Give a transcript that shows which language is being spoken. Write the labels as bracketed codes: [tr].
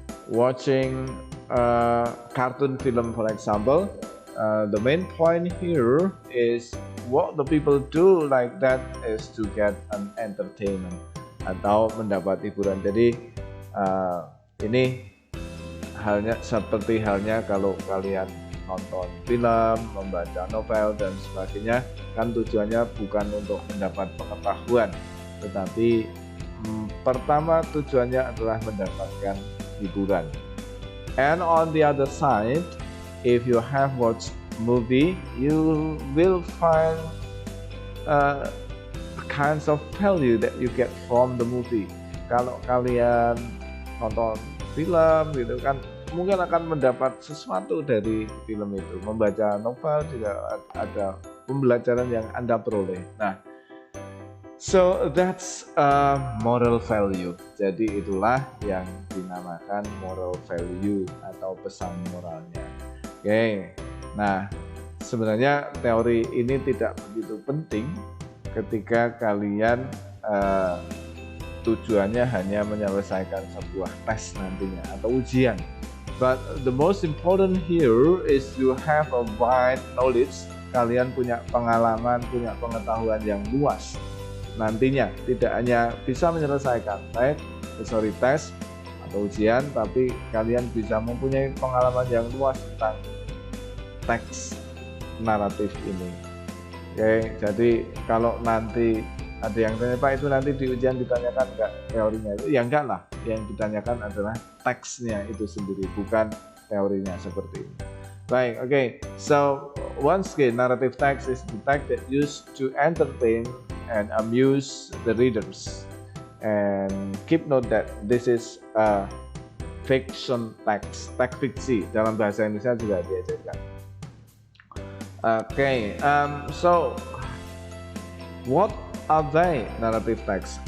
[en] Watching cartoon film, for example. The main point here is what the people do like that is to get an entertainment [id] atau mendapat hiburan. Jadi ini seperti halnya kalau kalian nonton film, membaca novel dan sebagainya, kan tujuannya bukan untuk mendapat pengetahuan, tetapi pertama tujuannya adalah mendapatkan hiburan. [en] And on the other side, if you have watched movie, you will find kinds of value that you get from the movie. [id] Kalau kalian nonton film gitu kan, mungkin akan mendapat sesuatu dari film itu. Membaca novel juga ada pembelajaran yang Anda peroleh. [en] Nah, so that's moral value. [id] Jadi itulah yang dinamakan moral value atau pesan moralnya. Oke, nah sebenarnya teori ini tidak begitu penting ketika kalian tujuannya hanya menyelesaikan sebuah tes nantinya atau ujian. [en] But the most important here is you have a wide knowledge. [id] Kalian punya pengalaman, punya pengetahuan yang luas. Nantinya tidak hanya bisa menyelesaikan tes atau ujian, tapi kalian bisa mempunyai pengalaman yang luas tentang teks naratif ini. Oke, jadi kalau nanti ada yang tanya, Pak, itu nanti di ujian ditanyakan enggak teorinya itu? Ya enggak lah, yang ditanyakan adalah teksnya itu sendiri, bukan teorinya seperti ini. Baik, oke. [en] So once again, narrative text is the text that used to entertain and amuse the readers. And keep note that this is a fiction text, [id] teks fiksi. Dalam bahasa Indonesia juga diajarkan. [en] Okay, so what are they narrative text?